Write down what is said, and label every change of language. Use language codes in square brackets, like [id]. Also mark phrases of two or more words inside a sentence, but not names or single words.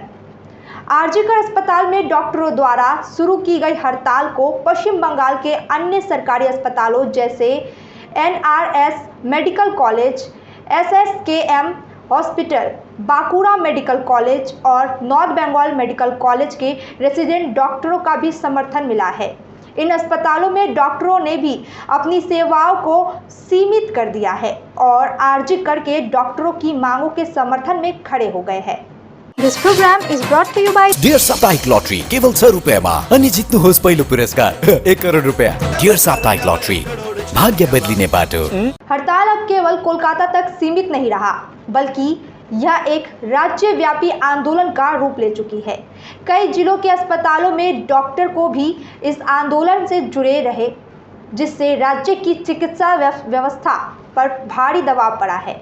[hi] आरजी कर अस्पताल में डॉक्टरों द्वारा शुरू की गई हड़ताल को पश्चिम बंगाल के अन्य सरकारी अस्पतालों जैसे एनआरएस मेडिकल कॉलेज, एसएसकेएम हॉस्पिटल, बांकुड़ा मेडिकल कॉलेज और नॉर्थ बंगाल मेडिकल कॉलेज के रेजिडेंट डॉक्टरों का भी समर्थन मिला है। इन अस्पतालों में डॉक्टरों ने भी अपनी सेवाओं को सीमित कर दिया है और आरजी कर के डॉक्टरों की मांगों के समर्थन में खड़े हो गए हैं। [en] This program is brought to you by [ne] डियर साप्ताहिक लॉटरी केवल 100 रुपयामा अनि जित्नुहोस् पहिलो पुरस्कार 1 करोड रुपया। डियर साप्ताहिक लॉटरी भाग्य बदलिने बाटो। [hi] हड़ताल अब केवल कोलकाता तक सीमित नहीं रहा, बल्कि यह एक राज्यव्यापी आंदोलन का रूप ले चुकी है। कई जिलों के अस्पतालों में डॉक्टर को भी इस आंदोलन से जुड़े रहे, जिससे राज्य की चिकित्सा व्यवस्था पर भारी दबाव पड़ा है।